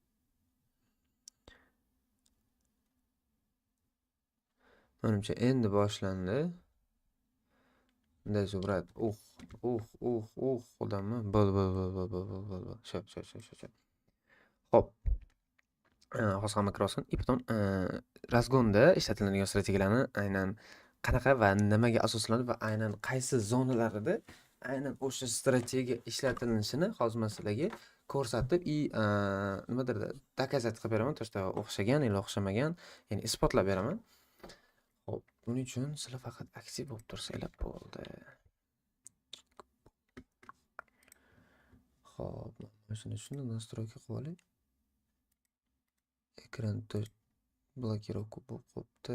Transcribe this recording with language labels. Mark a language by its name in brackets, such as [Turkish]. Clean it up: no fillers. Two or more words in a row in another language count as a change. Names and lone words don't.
[Uzbek] Menimcha endi boshlandi. Bunday Zumrad. Odammi? Bo'ldi. Shop. Hop. Hozir hamma kirsin. [Russian] И потом [Uzbek] razgonda ishlatiladigan strategiyalarni aynan qanaqa va nimaga asoslanib va aynan qaysi zonalarida aynan o'sha strategiya ishlatilishini hozir men sizlarga ko'rsatib nimadir dokazat qilib beraman. [Russian] То, что [Uzbek] o'xshagan yoki o'xshamagan, ya'ni isbotlab beraman. Hop, buning uchun sizlar faqat aktiv bo'lib tursanglar bo'ldi. Hop, mana shuni настройка qilib olay. Ekran blokirovka bo'lib qopti.